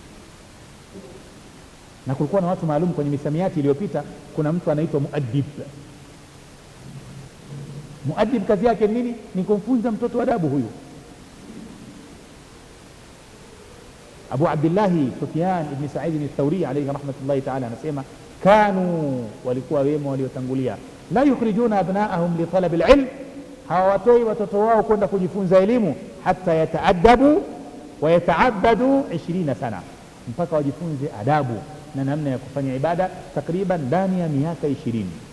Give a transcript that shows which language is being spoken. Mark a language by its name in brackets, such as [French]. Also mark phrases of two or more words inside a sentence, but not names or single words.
[Swahili] Na kulikuwa na watu maalum kwenye misamiati iliyopita. Kuna mtu anaitwa muaddib. Muaddib kazi yake nini? Ni kumfunza mtoto adabu. Huyu Abu Abdillahi Sufyan ibn Sa'id al-Thawri [Arabic] عليه رحمة الله تعالى [Swahili] anasema, kanu, walikuwa wema waliotangulia, [Arabic] لا يخرجون أبناءهم لطلب العلم, [Swahili] hawatoi watoto wao kwenda kujifunza elimu, [Arabic] حتى يتأدبوا ويتعبدوا 20 سنة, [Swahili] mpaka wajifunze adabu na namna ya kufanya ibada takriban ndani ya miaka 20.